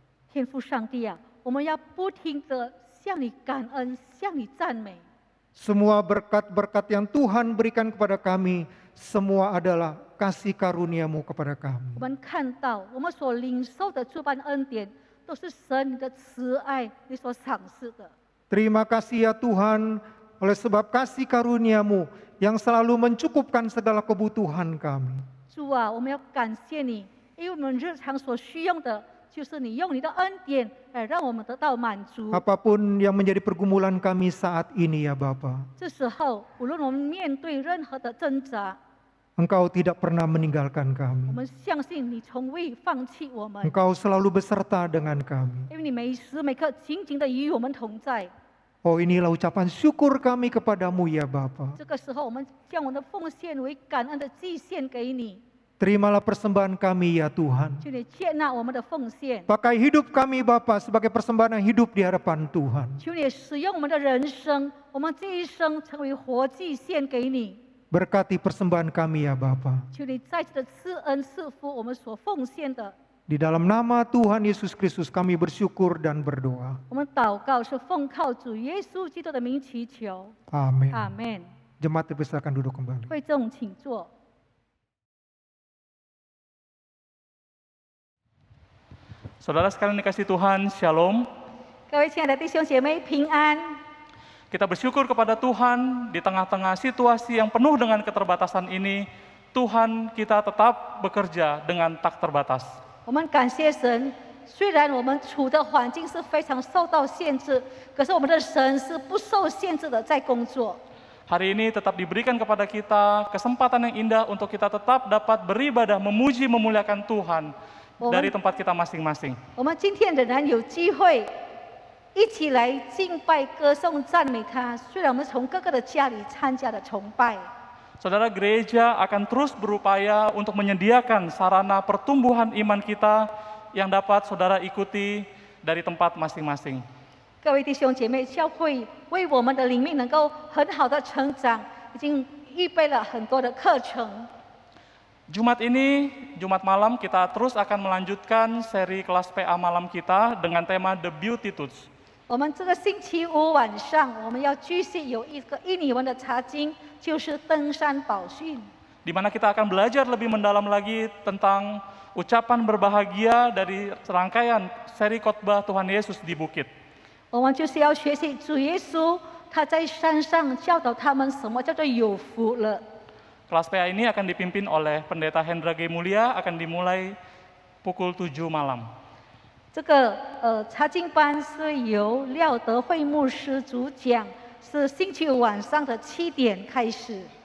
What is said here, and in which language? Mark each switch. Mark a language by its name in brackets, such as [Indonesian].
[Chinese] 天父上帝啊，我们要不停地向你感恩，向你赞美。 [Indonesian] Semua berkat-berkat yang Tuhan berikan kepada kami, semua adalah kasih karuniamu kepada kami. [Chinese] 们看到我们所领受的诸般恩典，都是神你的慈爱，你所赏赐的。 [Indonesian] Terima kasih ya Tuhan, oleh sebab kasih karuniamu yang selalu mencukupkan segala kebutuhan kami. [Chinese] 主啊，我们要感谢你，因为我们日常所需用的，就是你用你的恩典来让我们得到满足。 [Indonesian] Apapun yang menjadi pergumulan kami saat ini ya Bapa, [Chinese] 这时候，无论我们面对任何的挣扎， [Indonesian] Engkau tidak pernah meninggalkan kami. [Chinese] 们相信你从未放弃我们， [Indonesian] Engkau selalu beserta dengan kami. [Chinese] 因为你每时每刻紧紧的与我们同在。 [Indonesian] Oh, inilah ucapan syukur kami kepadamu ya Bapa. [Chinese] 这个时候，我们将我们的奉献为感恩的祭献给你， [Indonesian] Terimalah persembahan kami ya Tuhan. [Chinese] 求你接纳我们的奉献， [Indonesian] Pakai hidup kami Bapa sebagai persembahan yang hidup di hadapan Tuhan. [Chinese] 求你使用我们的人生，我们这一生成为活祭献给你。 [Indonesian] Berkati persembahan kami ya Bapa. [Chinese] 求你再次的赐恩赐福我们所奉献的。 [Indonesian] Di dalam nama Tuhan Yesus Kristus kami bersyukur dan berdoa. [Chinese] 我们祷告是奉靠主耶稣基督的名祈求， [Indonesian] Amin. [Chinese] 阿门。 [Indonesian] Jemaat dipersilakan duduk kembali. [Chinese] 会众请坐。 [Indonesian] Saudara sekalian dikasih Tuhan, Shalom. [Chinese] 各位亲爱的弟兄姐妹平安。 [Indonesian] Kita bersyukur kepada Tuhan di tengah-tengah situasi yang penuh dengan keterbatasan ini, Tuhan kita tetap bekerja dengan tak terbatas. [Chinese] 我们感谢神，虽然我们处的环境是非常受到限制，可是我们的神是不受限制的在工作。 [Indonesian] Hari ini tetap diberikan kepada kita kesempatan yang indah untuk kita tetap dapat beribadah, memuji, memuliakan Tuhan dari tempat kita masing-masing. [Chinese] 我们今天仍然有机会一起来敬拜、歌颂、赞美他。虽然我们从各个的家里参加了崇拜， [Indonesian] Saudara, gereja akan terus berupaya untuk menyediakan sarana pertumbuhan iman kita yang dapat saudara ikuti dari tempat masing-masing. [Chinese] 各位弟兄姐妹，教会为我们的灵命能够很好的成长，已经预备了很多的课程。 [Indonesian] Jumat ini, Jumat malam kita terus akan melanjutkan seri kelas PA malam kita dengan tema The Beatitudes. [Chinese] 我们这个星期五晚上，我们要继续有一个印尼文的查经，就是登山宝训。 [Indonesian] Di mana kita akan belajar lebih mendalam lagi tentang ucapan berbahagia dari serangkaian seri khotbah Tuhan Yesus di bukit. [Chinese] 我们就是要学习主耶稣，他在山上教导他们什么叫做有福了。 [Indonesian] Kelas PA ini akan dipimpin oleh Pendeta Hendra G. Mulia, akan dimulai pukul 7 malam. [Chinese] 这个查经班是由廖德惠牧师主讲，是星期五晚上的7点开始。